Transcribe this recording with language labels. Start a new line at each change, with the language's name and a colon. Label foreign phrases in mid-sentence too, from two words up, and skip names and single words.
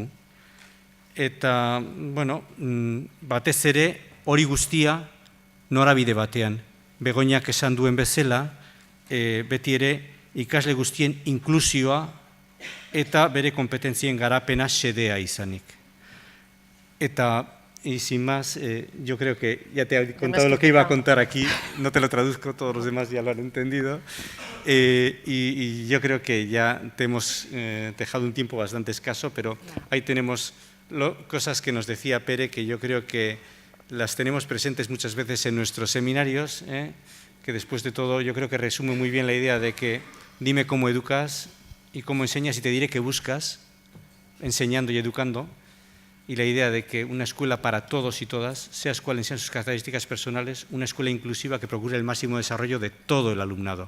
Basque: Eta, bueno, batez ere hori guztia norabide batean. Begoñak esan duen bezala, beti ere ikasle guztien inklusioa eta bere kompetentzien garapena xedea izanik. Eta,
Spanish: y sin más, yo creo que ya te he contado lo que iba a contar aquí, no te lo traduzco, todos los demás ya lo han entendido, y yo creo que ya te hemos dejado un tiempo bastante escaso, pero ahí tenemos cosas que nos decía Pere, que yo creo que las tenemos presentes muchas veces en nuestros seminarios, que después de todo yo creo que resume muy bien la idea de que dime cómo educas y cómo enseñas y te diré qué buscas, enseñando y educando, y la idea de que una escuela para todos y todas, seas cuáles sean sus características personales, una escuela inclusiva que procure el máximo desarrollo de todo el alumnado.